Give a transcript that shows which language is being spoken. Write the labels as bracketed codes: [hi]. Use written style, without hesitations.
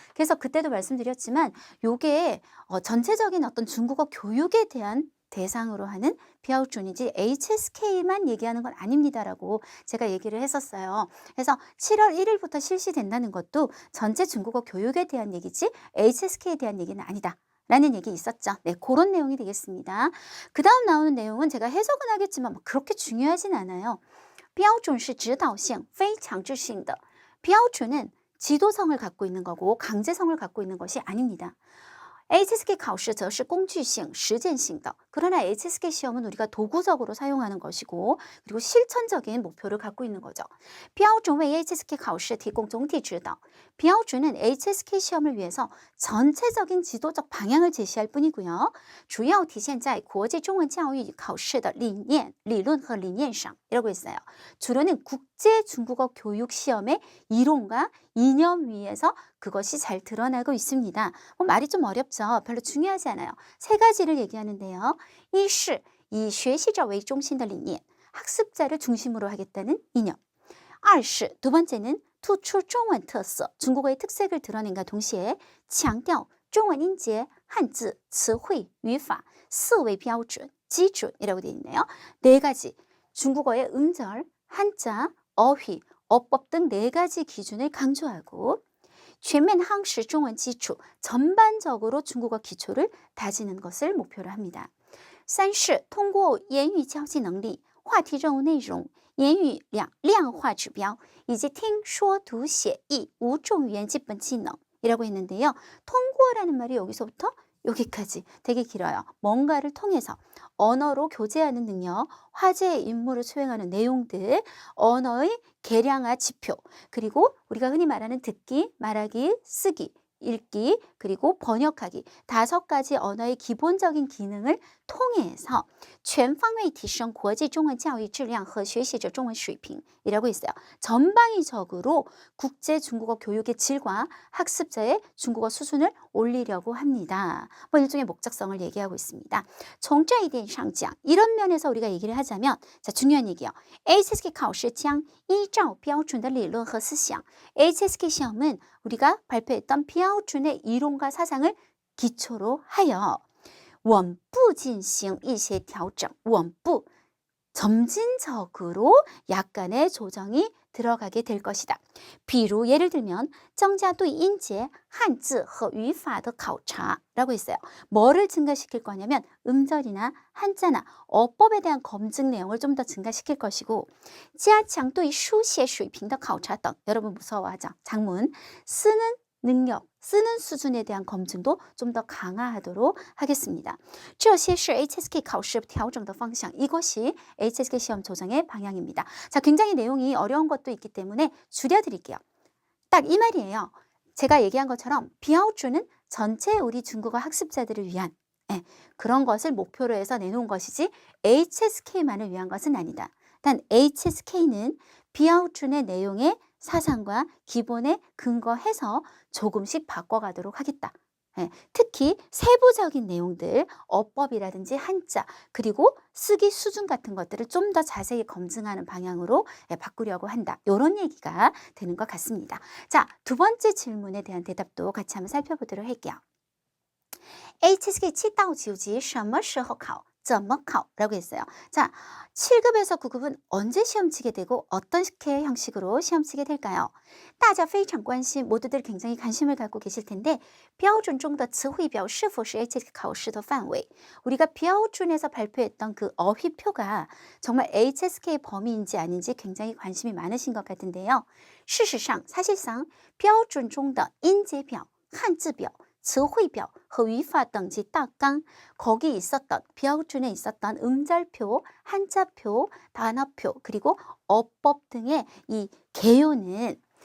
[ko] 그래서 그때도 말씀드렸지만, 요게 전체적인 어떤 중국어 교육에 대한 대상으로 하는 삐아오준이지 HSK만 얘기하는 건 아닙니다라고 제가 얘기를 했었어요. 그래서 7월 1일부터 실시된다는 것도 전체 중국어 교육에 대한 얘기지 HSK에 대한 얘기는 아니다 라는 얘기 있었죠. 네, 그런 내용이 되겠습니다. 그 다음 나오는 내용은 제가 해석은 하겠지만 그렇게 중요하진 않아요. [zh] 标准是指导性非强制性的. [ko] 标准은 지도성을 갖고 있는 거고 강제성을 갖고 있는 것이 아닙니다. [zh] HSK 考试则是工具性、实践性的. [ko] 그러나 HSK 시험은 우리가 도구적으로 사용하는 것이고, 그리고 실천적인 목표를 갖고 있는 거죠. [zh] 标准为 HSK 考试提供总体指导. [ko] 标准은 HSK 시험을 위해서 전체적인 지도적 방향을 제시할 뿐이고요. [zh] 主要体现在国际中文教育考试的理念、理论和理念上. [ko] 이라고 했어요. 주로는 국제 중국어 교육 시험의 이론과 이념 위에서 그것이 잘 드러나고 있습니다. 말이 좀 어렵죠. 별로 중요하지 않아요. 세 가지를 얘기하는데요. [zh] 一是以学习者为中心的理念, [ko] 학습자를 중심으로 하겠다는 이념. [zh] 二是 [ko] 두 번째는 [zh] 突出中文特色, [ko] 중국어의 특색을 드러낸과 동시에 [zh] 强调中文音节、汉字、词汇、语法四为标准, [ko] 기준이라고 되어 있네요. 네 가지, 중국어의 음절, 한자, 어휘, 어법 등 네 가지 기준을 강조하고, [zh] 全面夯实中文基础, [ko] 전반적으로 중국어 기초를 다지는 것을 목표로 합니다. [zh] 三是通过言语交际能力、话题任务内容、言语量化指标以及听说读写译五种语言基本技能 [ko] 이라고 했는데요. 통고라는 말이 여기서부터 여기까지 되게 길어요. 뭔가를 통해서 언어로 교제하는 능력, 화제의 임무를 수행하는 내용들, 언어의 계량화 지표, 그리고 우리가 흔히 말하는 듣기, 말하기, 쓰기, 읽기 그리고 번역하기 5가지 언어의 기본적인 기능을 통해서 [zh] 全方位提升国际中文教育质量和学习者中文水平 [ko] 이라고 있어요. 전방위적으로 국제 중국어 교육의 질과 학습자의 중국어 수준을 올리려고 합니다. 뭐 일종의 목적성을 얘기하고 있습니다. [zh] 从这一点上讲 [ko] 이런 면에서 우리가 얘기를 하자면 자 중요한 얘기요. [zh] HSK 考试将依照标准的理论和思想 [ko] HSK 시험은 우리가 발표했던标准의 이론과 사상을 기초로 하여 [zh] 稳步进行一些调整 稳步 [ko] 점진적으로 약간의 조정이 들어가게 될 것이다. 비루 예를 들면 [zh] 增加对音节汉字和语法的考察 [ko] 라고 있어요. 뭐를 증가시킬 거냐면 음절이나 한자나 어법에 대한 검증 내용을 좀 더 증가시킬 것이고 [zh] 加强对书写水平的考察等 [ko] 여러분 무서워하죠? 장문 쓰는 능력, 쓰는 수준에 대한 검증도 좀 더 강화하도록 하겠습니다. [zh] 这些是 HSK 考试调整的方向. [ko] 이것이 HSK 시험 조정의 방향입니다. 자, 굉장히 내용이 어려운 것도 있기 때문에 줄여드릴게요. 딱 이 말이에요. 제가 얘기한 것처럼 标准은 전체 우리 중국어 학습자들을 위한 그런 것을 목표로 해서 내놓은 것이지 HSK만을 위한 것은 아니다. 단 HSK는 标准의 내용에 사상과 기본에 근거해서 조금씩 바꿔가도록 하겠다. 특히 세부적인 내용들, 어법이라든지 한자, 그리고 쓰기 수준 같은 것들을 좀 더 자세히 검증하는 방향으로 바꾸려고 한다. 이런 얘기가 되는 것 같습니다. 자, 두 번째 질문에 대한 대답도 같이 한번 살펴보도록 할게요. [zh] HSK 7到9级什么时候考？怎么考? [ko] 라고 했어요. 자, 7급에서 9급은 언제 시험 치게 되고 어떤 형식으로 시험 치게 될까요? [zh] 大家非常关心 [ko] 모두들 굉장히 관심을 갖고 계실 텐데 [zh] 标准中的词汇表是否是 HSK 考试的范围? [ko] 우리가 标准에서 발표했던 그 어휘표가 정말 HSK의 범위인지 아닌지 굉장히 관심이 많으신 것 같은데요. [zh] 事实上, [ko] 사실상 [zh] 标准中的音节表, 汉字表词汇表和语法等级大纲 [ko] 거기 있었던 标准에 있었던 음절표, 한자표, 단어표 그리고 어법 등의 이 개요는